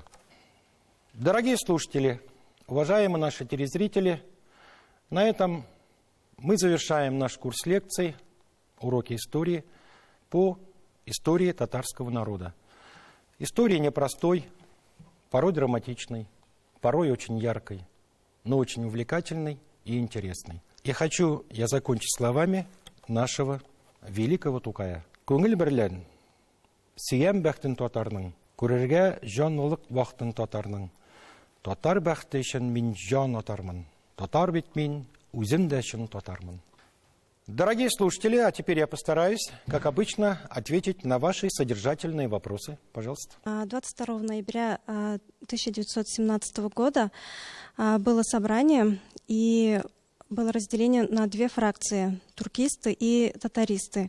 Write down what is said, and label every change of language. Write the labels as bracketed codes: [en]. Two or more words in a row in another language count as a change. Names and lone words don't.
[ru] Дорогие слушатели, уважаемые наши телезрители, на этом мы завершаем наш курс лекций, уроки истории по истории татарского народа. История непростой, порой драматичной, порой очень яркой, но очень увлекательной и интересной. И хочу я закончить словами нашего великого Тукая. [tt] Көңіл бірлән, сөйем бәхтін татарның, көрерге жанлылық вақтын татарның. Татар бәхті үшін мен жан атармын. Татар бит мен үзім дә шын татармын. [ru] Дорогие слушатели, а теперь я постараюсь, как обычно, ответить на ваши содержательные вопросы. Пожалуйста. 22 ноября 1917 года было собрание, и было разделение на две фракции – туркисты и татаристы.